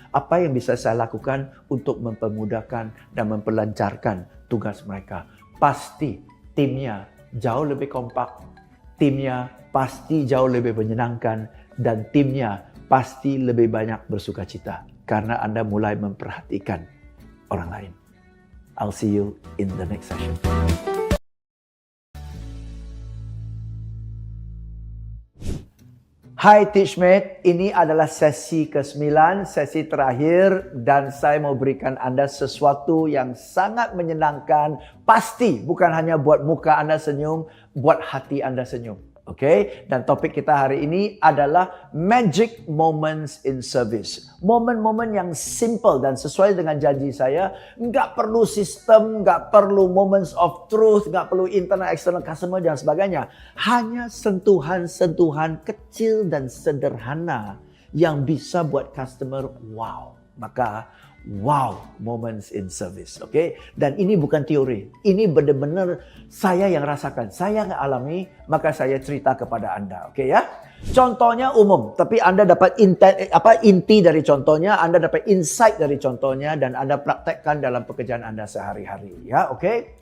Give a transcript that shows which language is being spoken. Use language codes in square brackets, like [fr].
[id] Apa yang bisa saya lakukan untuk mempermudahkan dan memperlancarkan tugas mereka. Pasti timnya jauh lebih kompak, timnya pasti jauh lebih menyenangkan, dan timnya pasti lebih banyak bersukacita. Karena Anda mulai memperhatikan orang lain. [en] I'll see you in the next session. [id] Hai Teachmate, ini adalah sesi ke-9, sesi terakhir, dan saya mau berikan Anda sesuatu yang sangat menyenangkan. Pasti bukan hanya buat muka Anda senyum, buat hati Anda senyum. Oke, dan topik kita hari ini adalah [en] Magic Moments in Service. [id] Momen-momen yang simple dan sesuai dengan janji saya. Nggak perlu sistem, nggak perlu [en] moments of truth, [id] nggak perlu [en] internal external customer [id] dan sebagainya. Hanya sentuhan-sentuhan kecil dan sederhana yang bisa buat customer wow. Maka wow, [en] moments in service. [id] Oke? Dan ini bukan teori. Ini benar-benar saya yang rasakan. Saya yang alami, maka saya cerita kepada Anda. Oke ya? Contohnya umum, tapi Anda dapat inti dari contohnya, Anda dapat insight dari contohnya, dan Anda praktekkan dalam pekerjaan Anda sehari-hari. Ya, oke?